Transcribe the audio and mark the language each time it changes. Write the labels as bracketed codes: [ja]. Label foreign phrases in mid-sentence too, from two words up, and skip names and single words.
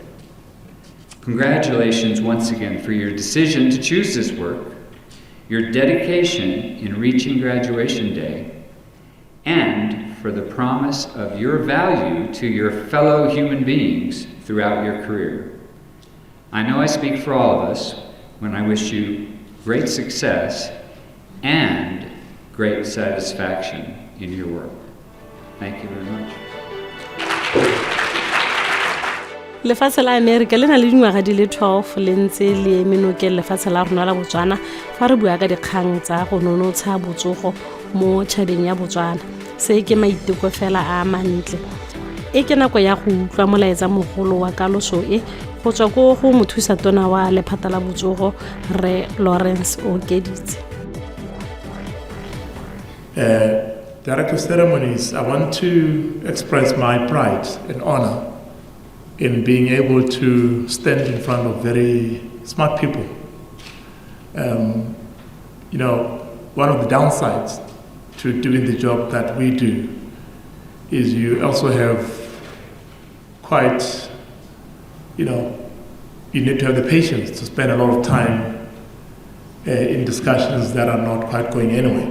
[en] Congratulations once again for your decision to choose this work, your dedication in reaching graduation day, and for the promise of your value to your fellow human beings throughout your career. I know I speak for all of us when I wish you great success and great satisfaction in your work. Thank you very much. [tn] lefatshe la America le na le dingwaga di le 12 le ntse le menokeng lefatshe la rona la Botswana fa re bua ka dikgang tsa go nonotsha botsogo mo tšhabeng ya Botswana. Se ke maiteko fela a mantle. E ke nako ya go utlwa molaetsa mogolo wa kaloso e go tswa go mothusa tona wa lephata la botsogo Re Lawrence Okeditse. [en] Director of Ceremonies, I want to express my pride and honor in being able to stand in front of very smart people. One of the downsides to doing the job that we do is you also have quite, you need to have the patience to spend a lot of time in discussions that are not quite going anywhere.